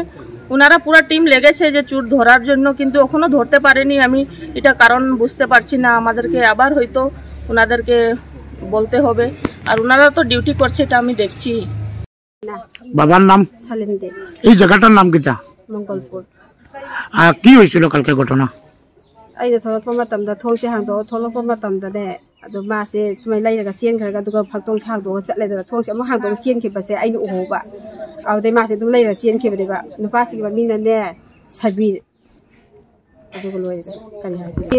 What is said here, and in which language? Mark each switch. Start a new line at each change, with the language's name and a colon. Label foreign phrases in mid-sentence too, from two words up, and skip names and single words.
Bangla: ওনারা পুরো টিম লেগেছে যে চোর ধরার জন্য, কিন্তু এখনো ধরতে পারেনি। আমি এটা কারণ বুঝতে পারছি না, আমাদেরকে আবার হয়তো ওনাদেরকে বলতে হবে। আর ওনারা তো ডিউটি করছে, এটা আমি দেখছি। বাবার নাম সালিম দে, এই জায়গাটার নাম কিটা? মঙ্গলপুর। কি হয়েছিল কালকে ঘটনা?
Manipuri: ꯑꯩꯅ ꯊꯣꯛꯂꯛꯄ ꯃꯇꯝꯗ ꯊꯣꯡꯁꯦ ꯍꯥꯡꯗꯣꯛꯑ ꯊꯣꯛꯂꯛꯄ ꯃꯇꯝꯗꯅꯦ ꯑꯗꯣ ꯃꯥꯁꯦ ꯁꯨꯃꯥꯏꯅ ꯂꯩꯔꯒ ꯆꯦꯟꯈ꯭ꯔꯒ ꯑꯗꯨꯒ ꯐꯛꯇꯣꯡꯁꯦ ꯍꯥꯡꯗꯣꯛꯑꯒ ꯆꯠꯂꯦꯗꯅ ꯊꯣꯡꯁꯦ ꯑꯃꯨꯛ ꯍꯥꯡꯗꯣꯛꯑꯒ ꯆꯦꯟꯈꯤꯕꯁꯦ ꯑꯩꯅ ꯎꯍꯧꯕ꯫ ꯑꯗꯨꯗꯩ ꯃꯥꯁꯦ ꯑꯗꯨꯝ ꯂꯩꯔꯒ ꯆꯦꯟꯈꯤꯕꯅꯦꯕ꯫ ꯅꯨꯄꯥꯁꯤꯒꯤ ꯃꯃꯤꯡꯅꯅꯦ ꯁꯕꯤꯔ, ꯑꯗꯨꯒ ꯂꯣꯏꯔꯦ꯫ ꯀꯔꯤ ꯍꯥꯏꯗꯣꯏꯅꯣ?